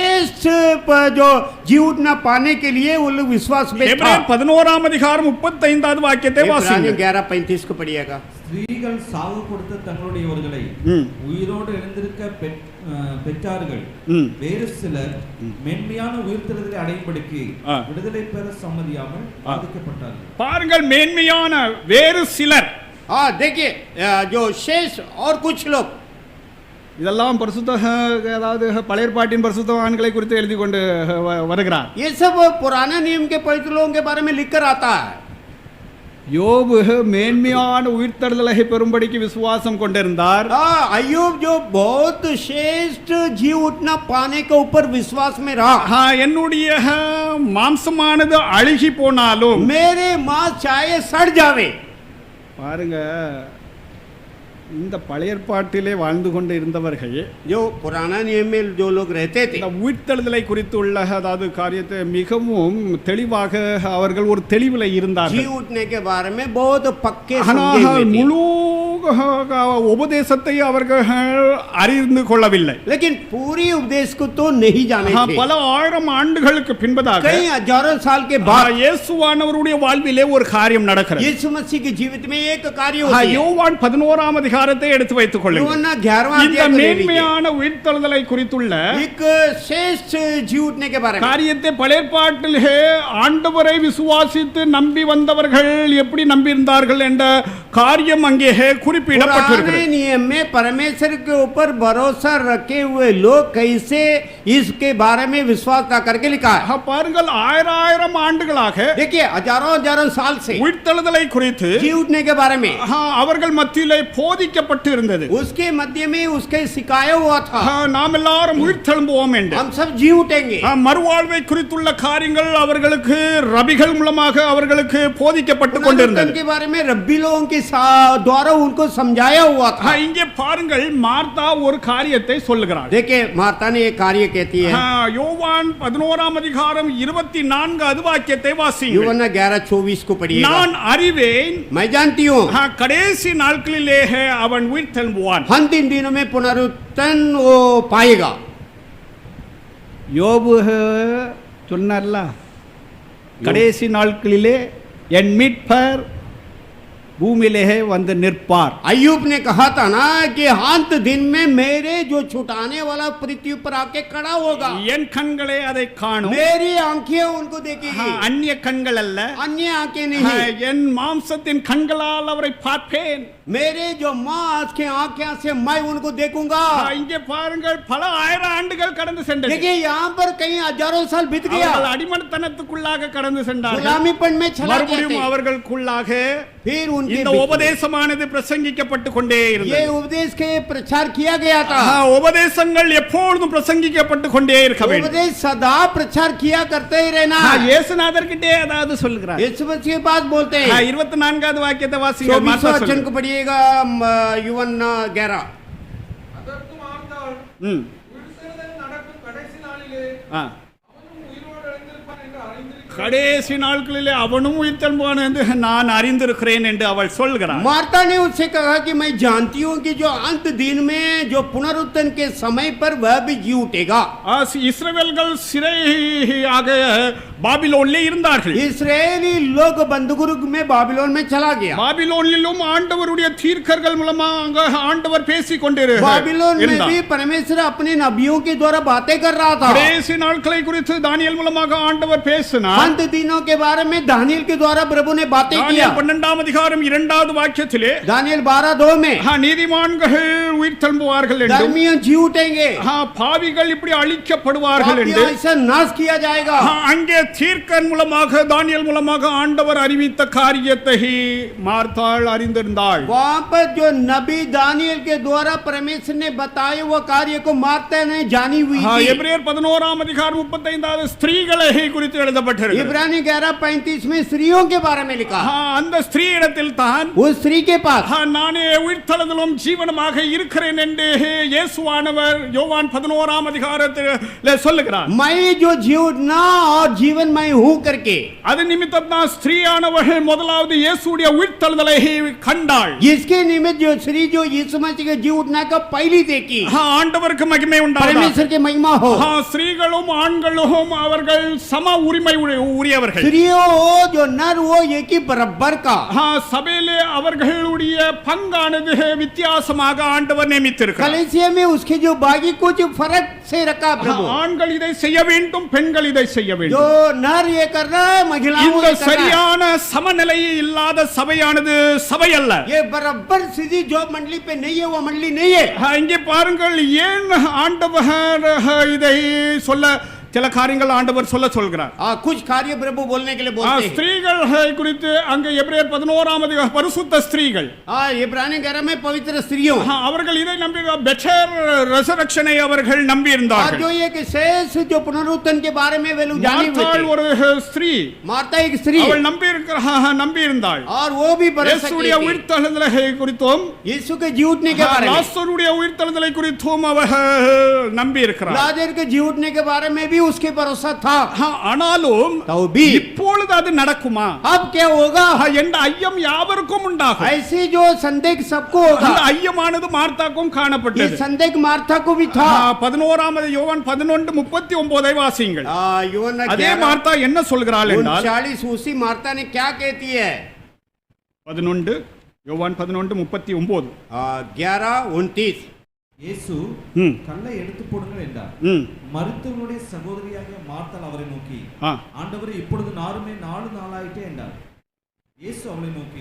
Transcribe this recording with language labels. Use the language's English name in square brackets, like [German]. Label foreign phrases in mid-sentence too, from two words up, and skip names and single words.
[Hindi] श्रेष्ठ जो जी उठना पाने के लिए वो लोग विश्वास में था। [Tamil] எபிரேயர் 11ஆம் அதிகாரம் 35வது வாக்கியத்தை வாசிங்க. [Hindi] 11:35 को पढ़िएगा। [Tamil] ஸ்திரீகள் சாவு கொடுத்த தங்களுடையவர்களை உயிரோடு எழுந்திருக்க பெற்றார்கள். வேறு சிலர் மென்மையான உயிர்த்தெழுதலை அடையும்படிக்கு விடுதலை பெற சம்மதியாமல் பாதிக்கப்பட்டார்கள். பாருங்கள், மேன்மையான வேறு சிலர். [Hindi] देखिए जो शेष और कुछ लोग, [Tamil] இதெல்லாம் பரிசுத்த அதாவது பழைய ஏற்பாட்டின் பரிசுத்தவான்களை குறித்து எழுதி கொண்டு வருகிறார். [Hindi] ये सब पुराने नियम के पवित्र लोगों के बारे में लिखकर आता है। [Tamil] யோபு மேன்மையான உயிர்த்தெழுதலை பெறும்படிக்கு விசுவாசம் கொண்டிருந்தார். [Hindi] अय्यूब जो बहुत श्रेष्ठ जी उठना पाने के ऊपर विश्वास में रहा। [Tamil] என்னுடைய மாம்சமானது அழுகி போனாலும் [Hindi] मेरे मांस चाहे सड़ जावे। [Tamil] பாருங்க, இந்த பழைய ஏற்பாட்டிலே வாழ்ந்து கொண்டு இருந்தவர்கள் [Hindi] जो पुराना नियम में जो लोग रहते थे, [Tamil] இந்த உயிர்த்தெழுதலை குறித்து உள்ள அதாவது காரியத்தை மிகவும் தெளிவாக அவர்கள் ஒரு தெளிவில் [Hindi] जी [Tamil] இருந்தார்கள். [Hindi] उठने के बारे में बहुत पक्के समझे [Tamil] ஆனால் [Hindi] हुए थे। [Tamil] முழு உபதேசத்தை அவர்கள் அறிந்து கொள்ளவில்லை. [Hindi] लेकिन पूरी उपदेश को तो नहीं जाने थे। [Tamil] பல ஆயிரம் ஆண்டுகளுக்கு பின்பதாக [Hindi] कई हजारों साल के बाद [Tamil] இயேசுவானவருடைய வாழ்விலே ஒரு காரியம் நடக்கிறது. [Hindi] यीशु मसीह के जीवित में एक कार्य होता है। [Tamil] யோவான் 11ஆம் அதிகாரத்தை எடுத்து வைத்துக் கொள்ளுங்கள். யோவான் 11वां இந்த [Hindi] अध्याय को ले लीजिए। [Tamil] மேன்மையான உயிர்த்தெழுதலை குறித்துள்ள [Hindi] एक श्रेष्ठ जी उठने के बारे में [Tamil] காரியத்தை பழைய ஏற்பாட்டிலே ஆண்டவரை விசுவாசித்து நம்பி வந்தவர்கள் எப்படி நம்பி இருந்தார்கள் என்ற காரியம் அங்கே குறிப்பிடப்பட்டிருக்கிறது. [Hindi] पुराने नियम में परमेश्वर के ऊपर भरोसा रखे हुए लोग कैसे इसके बारे में विश्वास न करके लिखा है। [Tamil] பாருங்கள், ஆயிரம் ஆண்டுகளாக [Hindi] देखिए हजारों साल से [Tamil] உயிர்த்தெழுதலை குறித்து [Hindi] जी उठने के बारे में [Tamil] அவர்கள் மத்தியிலே போதிக்கப்பட்டு இருந்தது. [Hindi] उसके मध्य में उसके सिखाया हुआ था, [Tamil] நாம் எல்லாரும் உயிர்த்தெழும்புவோம் என்று. [Hindi] हम सब जी उठेंगे। [Tamil] மறுவாழ்வை குறித்துள்ள காரியங்கள் அவர்களுக்கு ரபிகள் மூலமாக அவர்களுக்கு போதிக்கப்பட்டு கொண்டிருந்தது. [Hindi] के बारे में रब्बी लोगों के द्वारा उनको समझाया हुआ था। [Tamil] இங்கே பாருங்கள், மார்த்தா ஒரு காரியத்தை சொல்லுகிறார். [Hindi] देखिए मार्ता ने एक कार्य कहती है। [Tamil] யோவான் 11ஆம் அதிகாரம் 24வது வாக்கியத்தை வாசியுங்கள். [Hindi] यूहन्ना 11:24 को पढ़िए। [Tamil] நான் அறிவேன், [Hindi] मैं जानती हूँ [Tamil] கடைசி நாட்களிலே அவன் உயிர்த்தெழும்புவான். [Hindi] अंतिम दिनों में पुनरुत्थान वो पाएगा। [Tamil] யோபு சொன்னார்ல, கடைசி நாட்களிலே என் மீட்பர் பூமியிலே வந்து நிற்பார். [Hindi] अय्यूब ने कहा था ना कि अंत दिन में मेरे जो छुटाने वाला पृथ्वी पर आके खड़ा होगा। [Tamil] என் கண்களே அதை காணும். [Hindi] मेरी आंखें उनको देखेगी, [Tamil] அந்நிய கண்கள் அல்ல, [Hindi] अन्य आंखें नहीं। [Tamil] என் மாம்சத்தின் கண்களால் அவரை பார்ப்பேன். [Hindi] मेरे जो मांस के आंखें से मैं उनको देखूंगा। [Tamil] இங்கே பாருங்கள், பல ஆயிரம் ஆண்டுகள் கடந்து சென்றது. [Hindi] देखिए यहाँ पर कई हजारों साल बीत गया, [Tamil] அவர்கள் அடிமைத்தனத்துக்குள்ளாக கடந்து சென்றார்கள். [Hindi] गुलामीपन में चला गया [Tamil] மறுபடியும் [Hindi] थे। [Tamil] அவர்களுக்குள்ளாக [Hindi] फिर उनके [Tamil] இந்த உபதேசமானது பிரசங்கிக்கப்பட்டு கொண்டே [Hindi] ये [Tamil] இருந்தது. [Hindi] उपदेश के प्रचार किया गया था। [Tamil] உபதேசங்கள் எப்பொழுதும் பிரசங்கிக்கப்பட்டு கொண்டே இருக்க வேண்டும். [Hindi] उपदेश सदा प्रचार किया करते ही रहना। [Tamil] இயேசுநாதர் கிட்டே அதாவது சொல்கிறார். [Hindi] यीशु मसीह के पास बोलते हैं। [Tamil] 24வது வாக்கியத்தை வாசிங்க. [Hindi] 24 वचन को पढ़िएगा। यूहन्ना 11। [Tamil] அதற்கு மார்த்தாள், ம் உயிர்த்தெழுதல் நடக்கும் கடைசி நாளிலே ஆ அவனும் உயிரோடு எழுந்திருப்பான் என்று அறிந்திருக்கிறேன். கடைசி நாட்களிலே அவனும் உயிர்த்தெழும்புவான் என்று நான் அறிந்திருக்கிறேன் என்று அவள் சொல்கிறார். [Hindi] मार्ता ने उससे कहा कि मैं जानती हूँ कि जो अंत दिन में जो पुनरुत्थान के समय पर वह भी जी उठेगा। [Tamil] இஸ்ரவேல்கள் சிறையாக பாபிலோனிலே இருந்தார்கள். [Hindi] इस्राएली लोग बंदूक में बाबिलोन में चला गया। [Tamil] பாபிலோனிலும் ஆண்டவருடைய தீர்க்கர்கள் மூலமாக ஆண்டவர் பேசிக் [Hindi] बाबिलोन में [Tamil] கொண்டிருந்தார். [Hindi] भी परमेश्वर अपने नबियों के द्वारा बातें कर रहा था। [Tamil] கடைசி நாட்களை குறித்து தானியேல் மூலமாக ஆண்டவர் பேசினார். [Hindi] अंत दिनों के बारे में दानियल के द्वारा प्रभु ने बातें किया। [Tamil] தானியேல் 12ஆம் அதிகாரம் 2வது வாக்கியத்திலே [Hindi] दानियल 12:2 में [Tamil] நீதிமான்கள் உயிர்த்தெழும்புவார்கள் என்றும் [Hindi] धर्मियों जी उठेंगे, [Tamil] பாவிகள் இப்படி அழிக்கப்படுவார்கள் என்று [Hindi] पापियों ऐसा नाश किया जाएगा। [Tamil] அங்கே தீர்க்கன் மூலமாக தானியேல் மூலமாக ஆண்டவர் அறிவித்த காரியத்தை மார்த்தாள் அறிந்திருந்தாள். वहाँ पर जो नबी दानियल के द्वारा परमेश्वर ने बताए वो कार्य को मार्ता ने जानी हुई थी। எபிரேயர் 11ஆம் அதிகாரம் 35வது ஸ்திரீகளை குறித்து எழுதப்பட்டிருக்கு. சொல்லப்படுகிறது [Hindi] इब्रानी 11:35 में स्त्रियों के बारे में लिखा। [Tamil] அந்த ஸ்திரீ இடத்தில் தான் [Hindi] उस स्त्री के पास [Tamil] நானே உயிர்த்தெழுதலும் ஜீவனுமாக இருக்கிறேன் என்று இயேசுவானவர் யோவான் 11ஆம் அதிகாரத்தில் சொல்லுகிறார் [Hindi] मैं जो जीवना और जीवनमय हूँ करके। [Tamil] அது நிமித்தம் தான் ஸ்திரீயானவள் முதலாவது இயேசுடைய உயிர்த்தெழுதலை கண்டாள் [Hindi] इसके निमित्त जो स्त्री जो यीशु मसीह के जी उठना का पहली देखी। [Tamil] ஆண்டவருக்கு மகிமை உண்டாவதாக [Hindi] परमेश्वर के महिमा हो। [Tamil] ஸ்திரீகளும் ஆண்களும் அவர்கள் சம உரிமை உரியவர்கள் [Hindi] स्त्रियों हो जो नर हो एक ही बराबर का। [Tamil] சபையிலே அவர்களுடைய பங்கானது வித்தியாசமாக ஆண்டவர் நியமித்திருக்கிறார் [Hindi] कलीसिया में उसके जो बागी कुछ फर्क से रखा प्रभु। [Tamil] ஆண்கள் இதை செய்ய வேண்டும் பெண்கள் இதை செய்ய [Hindi] जो [Tamil] வேண்டும் [Hindi] नर ये कर रहा है महिलाओं [Tamil] இந்த [Hindi] ये कर रहा है। [Tamil] சரியான சமநிலை இல்லாத சபையானது சபை அல்ல [Hindi] ये बराबर सीधी जो मंडली पे नहीं है वो मंडली नहीं है। [Tamil] இங்கே பாருங்கள் ஏன் ஆண்டவர் இதை சொல்ல சில காரியங்கள் ஆண்டவர் சொல்கிறார் [Hindi] कुछ कार्य प्रभु बोलने के लिए बोलते हैं। [Tamil] ஸ்திரீகள் குறித்து அங்க எபிரேயர் 11ஆம் அதிகாரம் பரிசுத்த ஸ்திரீகள் [Hindi] इब्रानी 11 में पवित्र स्त्रियों [Tamil] அவர்கள் இதை நம்பி [English] better resurrection [Tamil] அவர்கள் நம்பி [Hindi] और [Tamil] இருந்தார்கள் [Hindi] जो एक शेष जो पुनरुत्थान के बारे में वे लोग जाने हुए [Tamil] மார்த்தாள் [Hindi] थे। [Tamil] ஒரு ஸ்திரீ [Hindi] मार्ता एक स्त्री [Tamil] அவள் நம்பி இருந்தாள் [Hindi] और वो भी बरस [Tamil] இயேசுடைய [Hindi] सकती थी। [Tamil] உயிர்த்தெழுதலை குறித்தும் [Hindi] यीशु के जी उठने के बारे में [Tamil] லாசருடைய உயிர்த்தெழுதலை குறித்தும் அவள் நம்பி இருக்கிறார் [Hindi] लाजर के जी उठने के बारे में भी उसके भरोसा था। [Tamil] ஆனாலும் [Hindi] तो भी [Tamil] இப்பொழுது அது நடக்குமா [Hindi] अब क्या होगा? [Tamil] என்ற ஐயம் யாவருக்கும் உண்டாகும் [Hindi] ऐसी जो संदेह सबको होगा। [Tamil] அந்த ஐயமானது மார்த்தாக்கும் [Hindi] ये [Tamil] காணப்பட்டது [Hindi] संदेह मार्था को भी था। [Tamil] 11ஆம் யோவான் 11:39 வாசியுங்கள் [Hindi] यूहन्ना [Tamil] அதே மார்த்தா என்ன சொல்கிறாள் என்றால் [Hindi] 39 उसी मार्ता ने क्या कहती है? [Tamil] 11 யோவான் 11:39 11:29 இயேசு ம். கல்லை எடுத்து போடுங்கள் என்றார். ம். மரித்தவனுடைய சகோதரியாகிய மார்த்தாள் அவரை நோக்கி ஆ. ஆண்டவரே இப்பொழுது நாருமே 4 நாளாயிட்டே என்றார். இயேசு அவளை நோக்கி